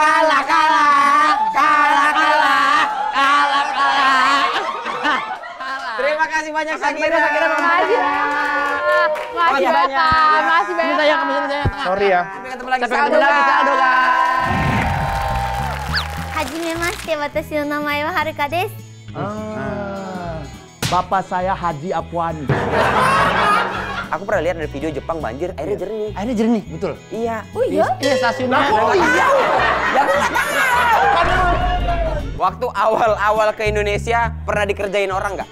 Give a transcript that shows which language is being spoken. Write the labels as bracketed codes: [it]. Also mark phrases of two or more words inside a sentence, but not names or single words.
[id] Kalah. Terima kasih banyak Shakira. Makasih Bapak. Makasih banyak. Saya kami saya. Sorry ya. Sampai ketemu lagi. Sampai ketemu lagi saldo guys. [ja] はじめまして、私の名前ははるかです。 [id] Bapak saya Haji Apwani. Aku pernah lihat ada video Jepang banjir, airnya jernih. Airnya jernih, betul. Iya. Oh iya? Iya stasiunnya. Oh iya. Ya aku nggak tahu. Waktu awal-awal ke Indonesia pernah dikerjain orang nggak?